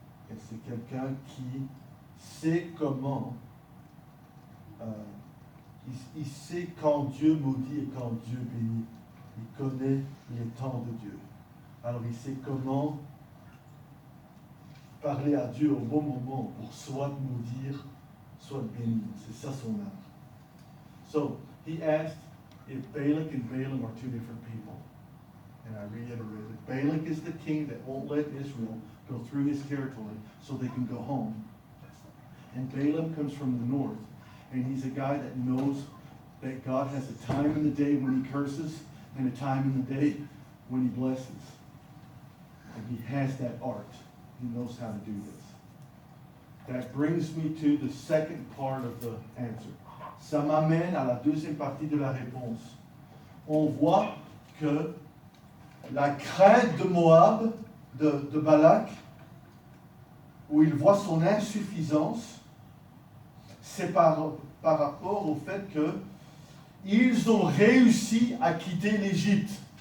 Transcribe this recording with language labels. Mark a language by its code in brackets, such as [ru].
[fr] Et c'est quelqu'un qui sait comment, il sait quand Dieu maudit et quand Dieu bénit. Il connaît les temps de Dieu. Alors il sait comment parler à Dieu au bon moment pour soit maudire, soit bénir. C'est ça son art. [en] So, he asked if Balak and Balaam are two different people. And I reiterated, Balak is the king that won't let Israel go through his territory so they can go home. And Balaam comes from the north, and he's a guy that knows that God has a time in the day when he curses and a time in the day when he blesses. And he has that art. He knows how to do this. That brings me to the second part of the answer. [fr] Ça m'amène à la deuxième partie de la réponse. On voit que la crainte de Moab, de Balak, où il voit son insuffisance, c'est par rapport au fait qu'ils ont réussi à quitter l'Égypte.